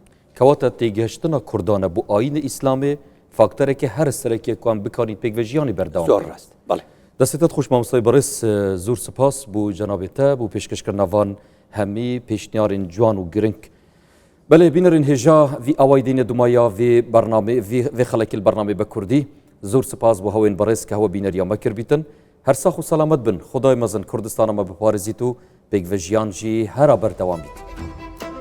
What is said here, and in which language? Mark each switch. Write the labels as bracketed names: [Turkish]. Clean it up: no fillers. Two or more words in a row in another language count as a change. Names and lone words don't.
[Kurdish] کەواتە تێگەشتنە کوردانە بۆ ئاینی ئیسلامێ فاکتەرێکی هەر سەرەکیەکوان بکانی پێکڤژیانی بەردەوام زۆر ڕاست بەڵێ دەستێتت خوش مامۆستای بەڕێز زۆر سپاس بۆ جەنابێتە بۆ پێشکەشکردنەوان هەمی پێشنیارین جوان و گرنگ بەڵێ بینەرین هێژا وی ئاوای دینە دومایا vê xelekî bername be Kurdî zor spas bû hewên berêz ke hewe bîneriya me kirbîtin her sax û selamet bin Xudayê mezin Kurdistana me biparêzît û pêkvejiyan jî hera berdewam bît.